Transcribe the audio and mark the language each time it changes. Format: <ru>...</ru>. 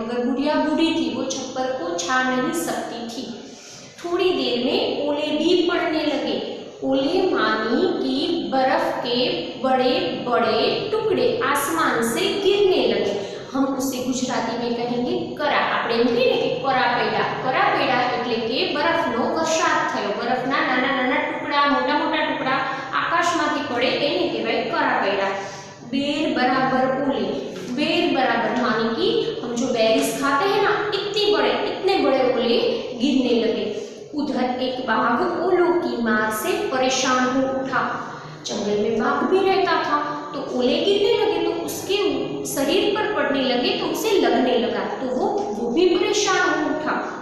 <hi>मगर बुढ़िया बूढ़ी थी, वो छप्पर को छा नहीं सकती थी। थोड़ी देर में ओले भी पड़ने लगे। ओले मानी कि बर्फ के बड़े बड़े टुकड़े आसमान से गिरने लगे। हम उसे गुजराती में कहेंगे करा।</hi> <gu>આપણે એમ કહીએ કે કરા પૈડા એટલે કે બરફનો વરસાદ થયો। બરફના નાના નાના ટુકડા, મોટા મોટા ટુકડા આકાશમાંથી પડે એને કહેવાય કરા પૈડા।</gu> <hi>बेर बराबर ओले। बेर बराबर माने कि हम जो बेरीज खाते हैं ना, इतने बड़े ओले गिरने लगे। उधर एक बाघ ओलों की मार से परेशान हो उठा। जंगल में बाघ भी रहता था तो ओले गिरने लगे तो उसके शरीर पर पड़ने लगे तो उसे लगने लगा, तो वो भी परेशान हो उठा।</hi>